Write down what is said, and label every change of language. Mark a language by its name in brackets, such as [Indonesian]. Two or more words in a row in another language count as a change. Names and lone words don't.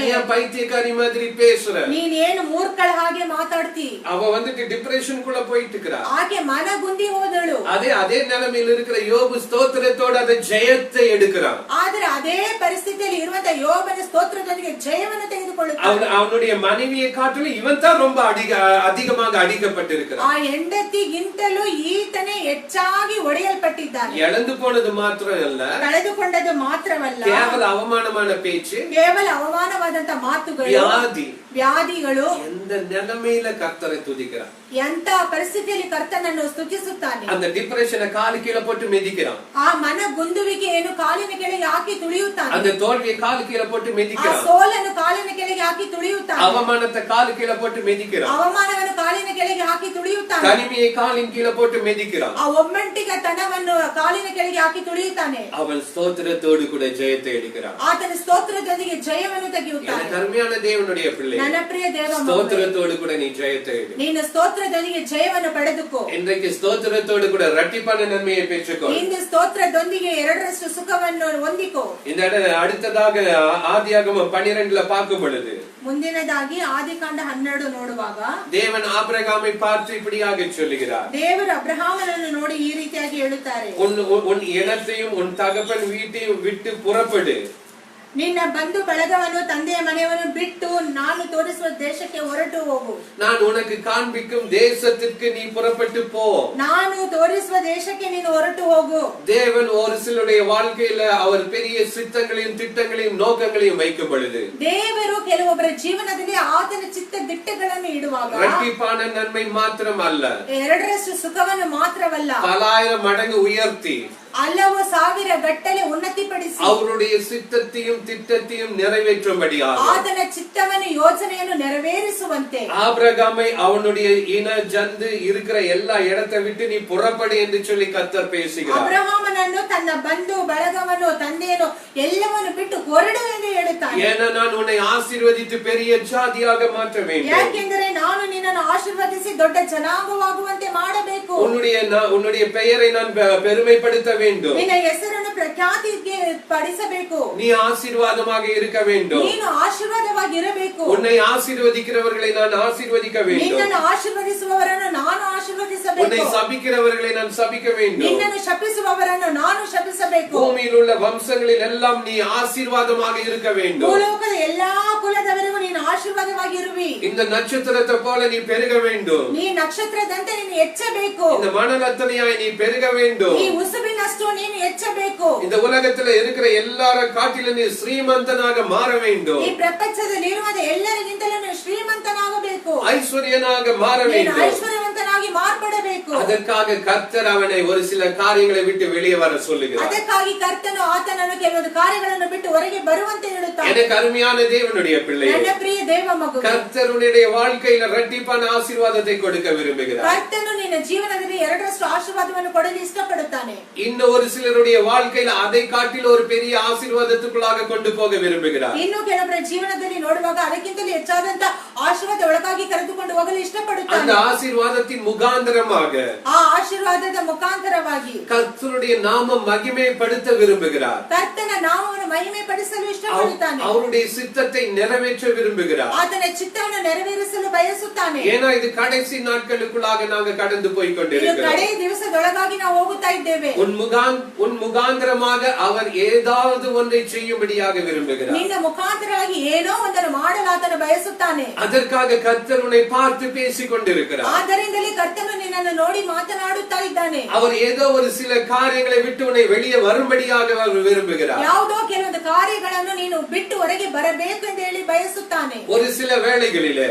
[Tamil] நீ ஏன் பைத்தியக்காரி மாதிரி பேசுற? [Kannada] ನೀನೇನು ಮೂರ್ಖಳ ಹಾಗೆ ಮಾತಾಡ್ತಿ? [Tamil] அவ வந்துட்டு டிப்ரெஷனுக்குள்ள போயிட்டு இருக்கா. [Kannada] ಆಕೆ ಮನಗುಂದಿ ಹೋದಳು. [Tamil] அதே நிலைமையில் இருக்கிற யோபு ஸ்தோத்திரத்தோட அந்த ஜெயத்தை எடுக்கிறான். [Kannada] ಆದ್ರೆ ಅದೇ ಪರಿಸ್ಥಿತಿಯಲ್ಲಿ ಇರುವಂತ ಯೋಬನ ಸ್ತೋತ್ರದೊಂದಿಗೆ ಜಯವನ್ನು ತೆಗೆದುಕೊಳ್ಳುತ್ತಾನೆ. [Tamil] அவனுடைய மனைவியை காட்டிலும் இவன் தான் ரொம்ப அதிகமாக அடிக்கப்பட்டிருக்கிறான். [Kannada] ಆ ಹೆಂಡತಿಗಿಂತಲೂ ಈತನೇ ಹೆಚ್ಚಾಗಿ ಒಡೆಯಲ್ಪಟ್ಟಿದ್ದಾನೆ. [Tamil] இழந்து போனது மாத்திரம் அல்ல, [Kannada] ಕಳೆದುಕೊಂಡದ್ದು ಮಾತ್ರವಲ್ಲ, [Tamil] கேவல அவமானமான பேச்சு, [Kannada] ಕೇವಲ ಅವಮಾನವಾದಂತ ಮಾತುಗಳು, ವ್ಯಾಧಿಗಳು. [Tamil] எந்த நிலைமையில கர்த்தரை துதிக்கிறான், [Kannada] ಎಂತ ಪರಿಸ್ಥಿತಿಯಲ್ಲಿ ಕರ್ತನನ್ನು ಸ್ತುತಿಸುತ್ತಾನೆ. [Tamil] அந்த டிப்ரெஷனை காலு கீழே போட்டு மிதிக்கிறான். [Kannada] ಆ ಮನಗುಂದುವಿಕೆಯನ್ನು ಕಾಲಿನ ಕೆಳಗೆ ಹಾಕಿ ತುಳಿಯುತ್ತಾನೆ. [Tamil] அந்த தோல்வியை காலு கீழே போட்டு [Kannada] ಆ [Tamil] மிதிக்கிறான். [Kannada] ಸೋಲನ್ನು ಕಾಲಿನ ಕೆಳಗೆ ಹಾಕಿ ತುಳಿಯುತ್ತಾನೆ. [Tamil] அவமானத்தை காலு கீழே போட்டு மிதிக்கிறான். [Kannada] ಅವಮಾನವನ್ನು ಕಾಲಿನ ಕೆಳಗೆ ಹಾಕಿ ತುಳಿಯುತ್ತಾನೆ. [Tamil] தனிமையை காலின் கீழே போட்டு மிதிக்கிறான். [Kannada] ಆ ಒಮ್ಮಂಟಿಗತನವನ್ನು ಕಾಲಿನ ಕೆಳಗೆ ಹಾಕಿ ತುಳಿಯುತ್ತಾನೆ. [Tamil] அவன் ஸ்தோத்திரத்தோடு கூட ஜெயத்தை எடுக்கிறான். [Kannada] ಆತನ ಸ್ತೋತ್ರದೊಂದಿಗೆ ಜಯವನ್ನು ತೆಗೆಯುತ್ತಾನೆ. [Tamil] கருமையான தேவனுடைய பிள்ளை, [Kannada] ನನ್ನ ಪ್ರಿಯ ದೇವ ಮಗನೇ, [Tamil] ஸ்தோத்திரத்தோடு கூட நீ ஜெயத்தை எடு. [Kannada] ನೀನು ಸ್ತೋತ್ರದೊಂದಿಗೆ ಜಯವನ್ನು ಪಡೆದುಕೋ. [Tamil] இன்றைக்கு ஸ்தோத்திரத்தோடு கூட இரட்டிப்பான நன்மையை பெற்றுக்கோ. [Kannada] ಇಂದು ಸ್ತೋತ್ರದೊಂದಿಗೆ ಎರಡರಷ್ಟು ಸುಖವನ್ನು ಹೊಂದಿಕೋ. [Tamil] இந்த அடுத்ததாக ஆதியாகமம் 12ல பார்க்கும் பொழுது, [Kannada] ಮುಂದಿನದಾಗಿ ಆದಿಕಾಂಡ 12 ನೋಡುವಾಗ [Tamil] தேவன் ஆபிரகாமை பார்த்து இப்படியாக சொல்லுகிறார், [Kannada] ದೇವರು ಅಬ್ರಹಾಮನನ್ನು ನೋಡಿ ಈ ರೀತಿಯಾಗಿ ಹೇಳುತ್ತಾರೆ, [Tamil] உன் இனத்தையும் உன் தகப்பன் வீட்டையும் விட்டு புறப்படு. [Kannada] ನಿನ್ನ ಬಂಧು ಬಳಗವನ್ನು ತಂದೆಯ ಮನೆಯನ್ನು ಬಿಟ್ಟು ನಾನು ತೋರಿಸುವ ದೇಶಕ್ಕೆ ಹೊರಟು ಹೋಗು. [Tamil] நான் உனக்கு காண்பிக்கும் தேசத்திற்கு நீ புறப்பட்டு போ. [Kannada] ನಾನು ತೋರಿಸುವ ದೇಶಕ್ಕೆ ನೀನು ಹೊರಟು ಹೋಗು. [Tamil] தேவன் ஒரு சிலருடைய வாழ்க்கையில அவர் பெரிய சித்தங்களையும் திட்டங்களையும் நோக்கங்களையும் வைக்கும் பொழுது [Kannada] ದೇವರು ಕೆಲವೊಬ್ಬರ ಜೀವನದಲ್ಲಿ ಆತನ ಚಿತ್ತ ದಿಟ್ಟಗಳನ್ನು ಇಡುವಾಗ [Tamil] இரட்டிப்பான நன்மை மாத்திரம் அல்ல, [Kannada] ಎರಡರಷ್ಟು ಸುಖವನ್ನು ಮಾತ್ರವಲ್ಲ, [Tamil] 1000 மடங்கு உயர்த்தி [Kannada] ಹಲವು ಸಾವಿರ ಗಟ್ಟಲೆ ಉನ್ನತಿಪಡಿಸಿ [Tamil] அவருடைய சித்தத்தையும் திட்டத்தையும் நிறைவேற்றும்படியாக [Kannada] ಆತನ ಚಿತ್ತವನ್ನು ಯೋಜನೆಯನ್ನು ನೆರವೇರಿಸುವಂತೆ [Tamil] ஆபிரகாமை அவனுடைய இன ஜந்து இருக்கிற எல்லா இடத்தை விட்டு நீ புறப்படு என்று சொல்லி கர்த்தர் பேசுகிறார். [Kannada] ಅಬ್ರಹಾಮನನ್ನು ತನ್ನ ಬಂಧು ಬಳಗವನ್ನು ತಂದೆಯನ್ನು ಎಲ್ಲವನ್ನು ಬಿಟ್ಟು ಹೊರಡು ಎಂದು ಹೇಳುತ್ತಾನೆ. [Tamil] ஏன்னா நான் உன்னை ஆசீர்வதித்து பெரிய ஜாதியாக மாற்ற வேண்டும். [Kannada] ಯಾಕೆಂದರೆ ನಾನು ನಿನ್ನನ್ನು ಆಶೀರ್ವದಿಸಿ ದೊಡ್ಡ ಜನಾಂಗವಾಗುವಂತೆ ಮಾಡಬೇಕು. [Tamil] உன்னுடைய பெயரை நான் பெருமைப்படுத்த வேண்டும். [Kannada] ನಿನ್ನ ಹೆಸರನ್ನು ಪ್ರಖ್ಯಾತಿಗೆ ಪಡಿಸಬೇಕು. [Tamil] நீ ஆசீர்வாதமாக இருக்க வேண்டும். [Kannada] ನೀನು ಆಶೀರ್ವಾದವಾಗಿ ಇರಬೇಕು. [Tamil] உன்னை ஆசீர்வதிக்கிறவர்களை நான் ஆசீர்வதிக்க வேண்டும். [Kannada] ನಿನ್ನನ್ನು ಆಶೀರ್ವದಿಸುವವರನ್ನು ನಾನು ಆಶೀರ್ವದಿಸಬೇಕು. [Tamil] உன்னை சபிக்கிறவர்களை நான் சபிக்க வேண்டும். [Kannada] ನಿನ್ನನ್ನು ಶಪಿಸುವವರನ್ನು ನಾನು ಶಪಿಸಬೇಕು. [Tamil] பூமியில் உள்ள வம்சங்களில் எல்லாம் நீ ஆசீர்வாதமாக இருக்க வேண்டும். [Kannada] ಭೂಲೋಕದ ಎಲ್ಲಾ ಕುಲದವರಿಗೂ ನೀನು ಆಶೀರ್ವಾದವಾಗಿ ಇರುವಿ. [Tamil] இந்த நட்சத்திரத்தை போல நீ பெருக வேண்டும். [Kannada] ನೀ ನಕ್ಷತ್ರದಂತೆ ನೀನು ಹೆಚ್ಚಬೇಕು. [Tamil] இந்த மணலத்தனையாய் நீ பெருக வேண்டும். [Kannada] ಈ ಉಸುಬಿನಷ್ಟು ನೀನು ಹೆಚ್ಚಬೇಕು. [Tamil] இந்த உலகத்துல இருக்கிற எல்லார காட்டிலும் நீ ஸ்ரீமந்தனாக மாற வேண்டும். [Kannada] ಈ ಪ್ರಪಂಚದಲ್ಲಿ ಇರುವ ಎಲ್ಲರಿಗಿಂತಲೂ ನೀನು ಶ್ರೀಮಂತನಾಗಬೇಕು. [Tamil] ஐஸ்வர்யனாக மாற வேண்டும். [Kannada] ಐಶ್ವರ್ಯವಂತನಾಗಿ ಮಾರ್ಪಡಬೇಕು. [Tamil] அதற்காக கர்த்தர் அவனை ஒரு சில காரியங்களை விட்டு வெளியே வர சொல்லுகிறார். [Kannada] ಅದಕ್ಕಾಗಿ ಕರ್ತನು ಆತನನ್ನು ಕೆಲವು ಕಾರ್ಯಗಳನ್ನು ಬಿಟ್ಟು ಹೊರಗೆ ಬರುವಂತೆ ಹೇಳುತ್ತಾನೆ. [Tamil] எனக்கு அருமையான தேவனுடைய பிள்ளையே, [Kannada] ನನ್ನ ಪ್ರಿಯ ದೇವ ಮಗುವೇ, [Tamil] கர்த்தர் உன்னுடைய வாழ்க்கையில இரட்டிப்பான ஆசீர்வாதத்தை கொடுக்க விரும்புகிறார். [Kannada] ಕರ್ತನು ನಿನ್ನ ಜೀವನದಲ್ಲಿ ಎರಡರಷ್ಟು ಆಶೀರ್ವಾದವನ್ನು ಕೊಡಲು ಇಷ್ಟಪಡುತ್ತಾನೆ. [Tamil] இன்னும் ஒரு சிலருடைய வாழ்க்கையில அதை காட்டிலும் ஒரு பெரிய ஆசீர்வாதத்துக்குள்ளாக கொண்டு போக விரும்புகிறார். [Kannada] ಇನ್ನು ಕೆಲವರ ಜೀವನದಲ್ಲಿ ನೋಡುವಾಗ ಅದಕ್ಕಿಂತಲೂ ಹೆಚ್ಚಾದಂತ ಆಶೀರ್ವಾದ ಒಳಗಾಗಿ ಕರೆದುಕೊಂಡು ಹೋಗಲು ಇಷ್ಟಪಡುತ್ತಾನೆ. [Tamil] அந்த ஆசீர்வாதத்தின் முகாந்தரமாக, [Kannada] ಆ ಆಶೀರ್ವಾದದ ಮುಖಾಂತರವಾಗಿ [Tamil] கர்த்தருடைய நாமம் மகிமைப்படுத்த விரும்புகிறார். [Kannada] ಕರ್ತನ ನಾಮವನ್ನು ಮಹಿಮೆ ಪಡಿಸಲು ಇಷ್ಟಪಡುತ್ತಾನೆ. [Tamil] அவருடைய சித்தத்தை நிறைவேற்ற விரும்புகிறார். [Kannada] ಆತನ ಚಿತ್ತವನ್ನು ನೆರವೇರಿಸಲು ಬಯಸುತ್ತಾನೆ. [Tamil] ஏன்னா இது கடைசி நாட்களுக்குள்ளாக நாங்க கடந்து போய் [Kannada] ಇದು [Tamil] கொண்டிருக்கிறோம். [Kannada] ಕಡೆ ದಿವಸದೊಳಗಾಗಿ ನಾವು ಹೋಗುತ್ತಾ ಇದ್ದೇವೆ. [Tamil] உன் முகாந்தரமாக அவர் ஏதாவது ஒன்றை செய்யும்படியாக விரும்புகிறார். [Kannada] ನಿನ್ನ ಮುಖಾಂತರವಾಗಿ ಏನೋ ಒಂದನ್ನು ಮಾಡಲು ಆತನು ಬಯಸುತ್ತಾನೆ. [Tamil] அதற்காக கர்த்தர் உன்னை பார்த்து பேசிக் கொண்டிருக்கிறார். [Kannada] ಆದ್ದರಿಂದಲೇ ಕರ್ತನು ನಿನ್ನನ್ನು ನೋಡಿ ಮಾತನಾಡುತ್ತಾ ಇದ್ದಾನೆ. [Tamil] அவர் ஏதோ ஒரு சில காரியங்களை விட்டு உன்னை வெளியே வரும்படியாக அவர் விரும்புகிறார். [Kannada] ಯಾವುದೋ ಕೆಲವೊಂದು ಕಾರ್ಯಗಳನ್ನು ನೀನು ಬಿಟ್ಟು ಹೊರಗೆ ಬರಬೇಕು ಎಂದು ಹೇಳಿ ಬಯಸುತ್ತಾನೆ. [Tamil] ஒரு சில வேளைகளிலே,